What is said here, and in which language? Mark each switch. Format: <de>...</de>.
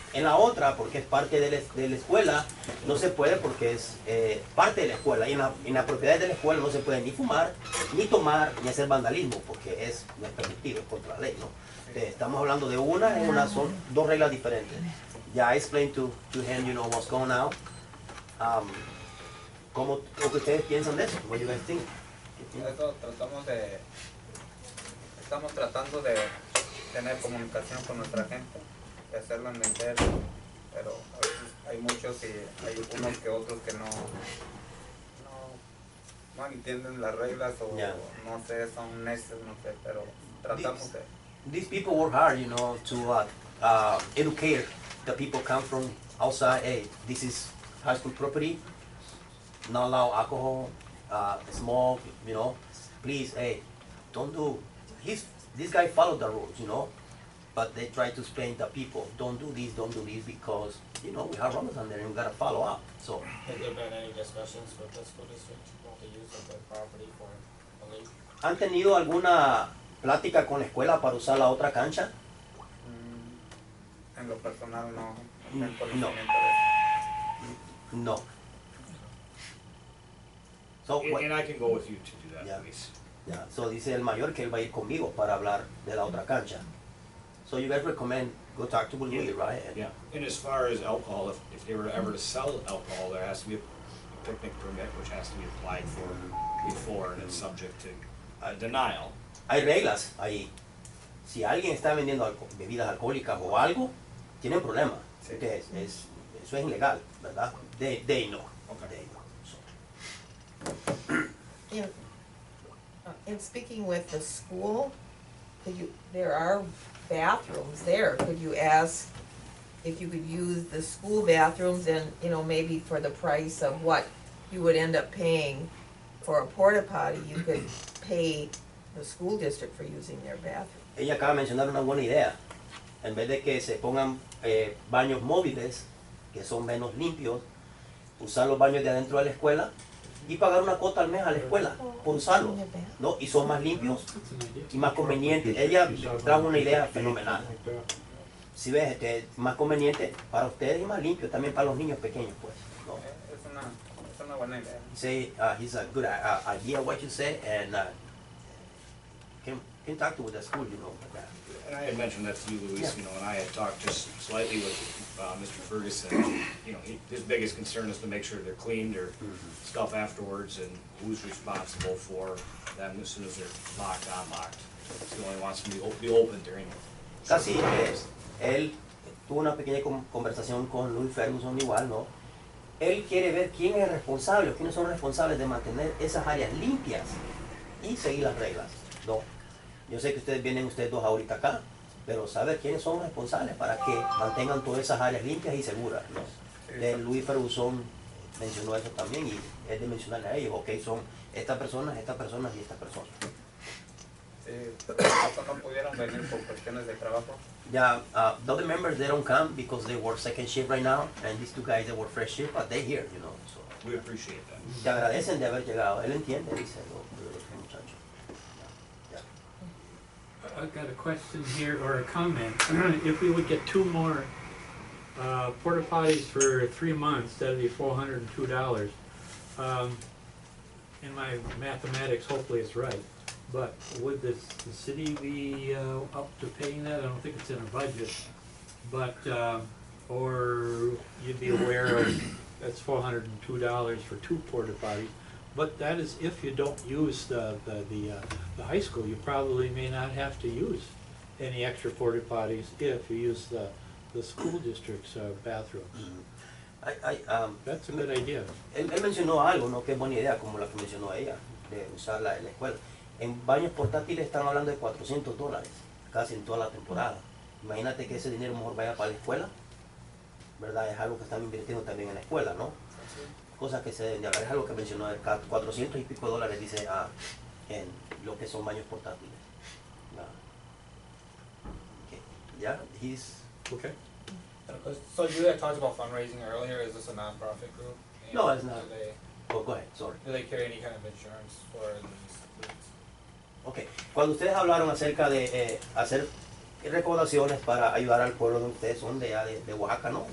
<es>En la otra, porque es parte de la escuela, no se puede porque es parte de la escuela. Y en la propiedad de la escuela no se puede ni fumar, ni tomar, ni hacer vandalismo, porque no es permitido, es contra la ley, ¿no? Estamos hablando de son dos reglas diferentes.</es> <en>Ya I explained to him, you know, what's going on.</en> <es>¿Cómo lo que ustedes piensan de eso?</es> <en>What do you guys think?</en> <es>Eso estamos tratando de tener comunicación con nuestra gente, de hacerlo entender, pero a veces hay muchos y hay unos que otros que no entienden las reglas o</es> <en>Yeah.</en> <es>no sé, son necios, no sé, pero tratamos de...</es> <en>These people work hard, you know, to educate the people come from outside. Hey, this is high school property. Not allow alcohol, smoke, you know. Please, hey, don't do. This guy followed the rules, you know. But they try to explain to people, don't do this because, you know, we have Ramadan there and we gotta follow up. So, Has there been any discussions with the school district about the use of the property for a league?</en> <es>¿han tenido alguna plática con la escuela para usar la otra cancha? En lo personal no No. tengo conocimiento de eso. No.</es> <en>So, what- And I can go with you to do that, Yeah. please. yeah, so</en> <es>dice el mayor que él va a ir conmigo para hablar de la otra cancha.</es> <en>So you guys recommend go talk to Luis, right? And- Yeah, and as far as alcohol, if they were ever to sell alcohol, there has to be a picnic permit, which has to be applied for before, and it's subject to denial.</en> <es>Hay reglas ahí. Si alguien está vendiendo bebidas alcohólicas o algo, tienen problemas. Sí. Porque eso es ilegal, ¿verdad?</es> <en>They know. Okay. They know. So, In speaking with the school, there are bathrooms there, could you ask if you could use the school bathrooms and, you know, maybe for the price of what you would end up paying for a porta potty, you could pay the school district for using their bathroom.</en> <es>ella acaba de mencionar una buena idea. En vez de que se pongan baños móviles, que son menos limpios, usar los baños de adentro de la escuela y pagar una cuota al mes a la escuela por usarlos, ¿no? Y son más limpios</es> <en>That's an idea.</en> <es>y más convenientes. Ella trajo una idea fenomenal. Si ves, más conveniente para ustedes y más limpio también para los niños pequeños, pues, ¿no? Es una buena idea.</es> <en>Say, he's a good idea what you say, and can talk to the school, you know, about that. And I had mentioned that to you, Luis, Yeah. you know, and I had talked just slightly with Mr. Ferguson. You know, his biggest concern is to make sure they're clean, their stuff afterwards, and who's responsible for them as soon as they're locked, unlocked. He only wants them to be open during.</en> <es>Casi, él tuvo una pequeña conversación con Louis Ferguson igual, ¿no? Él quiere ver quién es responsable, o quiénes son responsables de mantener esas áreas limpias y seguir las reglas, ¿no? Yo sé que ustedes dos ahorita acá, pero saber quiénes son responsables para que mantengan todas esas áreas limpias y seguras, ¿no? Louis Ferguson mencionó eso también y es de mencionarle a ellos, ok, son estas personas y estas personas. Sí, estos no pudieron venir por cuestiones de trabajo.</es> <en>Yeah, the other members, they don't come because they work second shift right now, and these two guys, they work first shift, but they're here, you know, so. We appreciate that.</en> <es>Te agradecen de haber llegado, él entiende, dice el muchacho.</es> <en>I've got a question here, or a comment. If we would get 2 more porta potties for 3 months, that'd be $402. In my mathematics, hopefully it's right. But would the city be up to paying that? I don't think it's in a budget. But, or you'd be aware of, that's $402 for 2 porta potties. But that is if you don't use the high school. You probably may not have to use any extra porta potties if you use the school district's bathrooms. That's a good idea.</en> <es>Él mencionó algo, ¿no? Que es buena idea, como la que mencionó ella, de usarla en la escuela. En baños portátiles están hablando de $400, casi en toda la temporada. Imagínate que ese dinero mejor vaya para la escuela, ¿verdad? Es algo que están invirtiendo también en la escuela, ¿no? Cosas que se deben de hablar, es algo que mencionó, 400 y pico dólares, dice, en lo que son baños portátiles.</es> <en>Okay. Yeah, he's... Okay. So you had talked about fundraising earlier, is this a nonprofit group? And No, it's not. Do Oh, go ahead, sorry. they carry any kind of insurance for these leagues?</en> <es>Ok, cuando ustedes hablaron acerca de hacer recaudaciones para ayudar al pueblo de ustedes, son de allá de Oaxaca, ¿no?</es>